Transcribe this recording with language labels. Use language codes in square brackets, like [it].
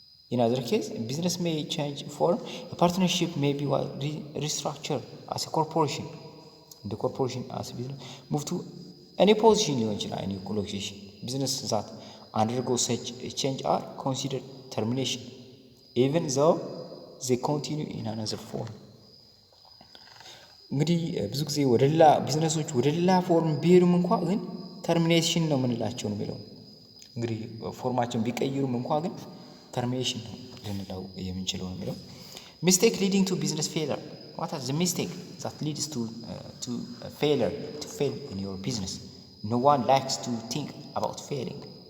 [en] In other case, a business may change form. A partnership may be restructured as a corporation. The corporation as a business move to any position [am] ሊሆን ይችላል። [en] any location. Business that undergo such a change are considered termination, even though they continue in another form. [am] እንግዲህ ብዙ ጊዜ ወደ ሌላ ቢዝነሶች ወደ ሌላ ፎርም ቢሄዱም እንኳን ግን ተርሚኔሽን ነው የምንላቸው ነው የሚለው። እንግዲህ ፎርማቸውን ቢቀይሩም እንኳን ግን ተርሚኔሽን ነው ልንለው የምንችለው ነው የሚለው። ሚስቴክ ሊዲንግ ቱ ቢዝነስ ፌለር። [en] what are the mistake that leads to failure to fail in your business? No one likes to think about failing.